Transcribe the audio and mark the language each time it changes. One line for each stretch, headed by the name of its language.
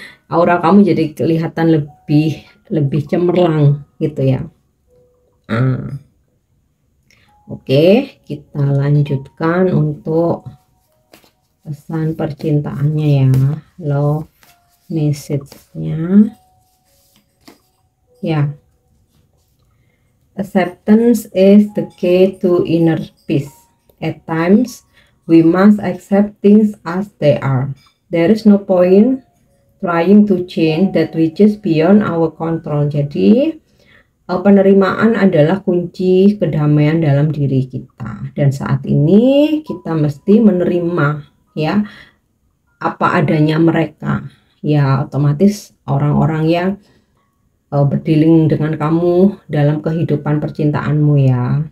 Indonesian: Aura kamu jadi kelihatan lebih cemerlang gitu ya. Oke, kita lanjutkan untuk pesan percintaannya ya, love message-nya ya.
English: Acceptance is the key to inner peace. At times we must accept things as they are. There is no point trying to change that which is beyond our control.
Indonesian: Jadi penerimaan adalah kunci kedamaian dalam diri kita, dan saat ini kita mesti menerima ya apa adanya mereka ya. Otomatis orang-orang yang berdealing dengan kamu dalam kehidupan percintaanmu ya.